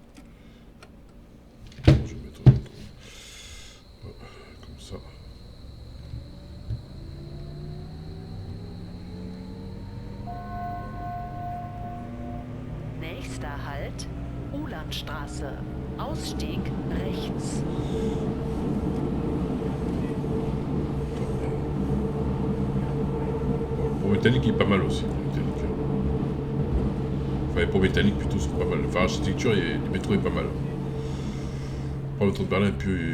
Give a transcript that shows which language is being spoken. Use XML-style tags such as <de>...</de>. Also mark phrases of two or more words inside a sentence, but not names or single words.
<fr>Bon, je vais mettre comme ça.</fr> <de>Nächster Halt, Ulandstraße. Ausstieg rechts.</de> <fr>Pour métallique, il est pas mal aussi. Métallique. Enfin, pour métallique plutôt, c'est pas mal. Enfin, l'architecture, le métro est pas mal. Par le métro de Berlin, et puis.</fr>